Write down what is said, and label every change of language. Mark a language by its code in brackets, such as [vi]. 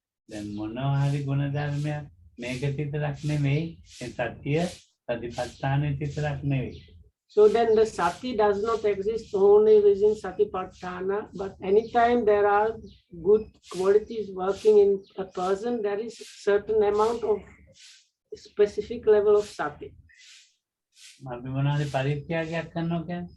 [si] දැන් මොනවා හරි ගුණ ධර්මයක් මේක විතරක් නෙමෙයි ඒ සත්‍ය සතිපට්ඨානෙ විතරක් නෙවෙයි [en] So then the sati does not exist only within Satipatthana, but anytime there are good qualities working in a person, there is certain amount of specific level of sati. [si] අපි මොනවාරි පරිත්‍යාගයක් කරනවා කියන්නේ?